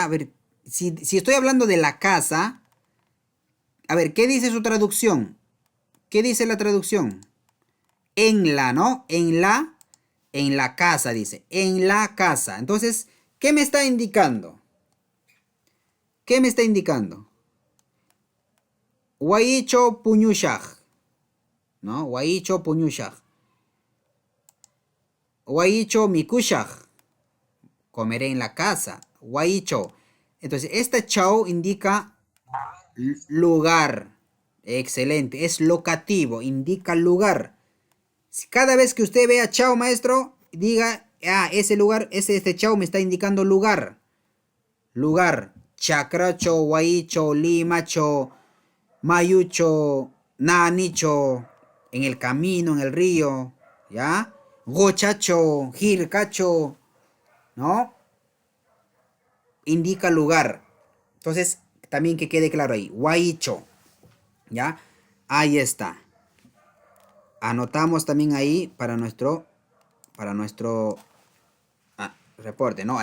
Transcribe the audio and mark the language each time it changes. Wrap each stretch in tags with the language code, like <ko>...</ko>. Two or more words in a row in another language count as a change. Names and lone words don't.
<es>A ver, si estoy hablando de la casa, a ver, ¿qué dice su traducción? ¿Qué dice la traducción? En la, ¿no? En la casa, dice. En la casa. Entonces, ¿qué me está indicando? ¿Qué me está indicando?</es> <qu>Guaicho puñushaj, ¿no? Guaicho puñushaj. Guaicho mikushaj.</qu> <es>Comeré en la casa. Guaicho. Entonces, esta chao indica lugar. Excelente. Es locativo. Indica lugar. Si cada vez que usted vea chao, maestro, diga, ah, ese lugar, este chao me está indicando lugar. Lugar.</es> <qu>Chacracho, guaicho, limacho, mayucho, nanicho,</qu> <es>en el camino, en el río, ¿ya?</es> <qu>Gochacho, jircacho, ¿no?</qu> <es>Indica lugar. Entonces, también que quede claro ahí, guaicho, ¿ya? Ahí está. Anotamos también ahí para nuestro reporte, ¿no?</es>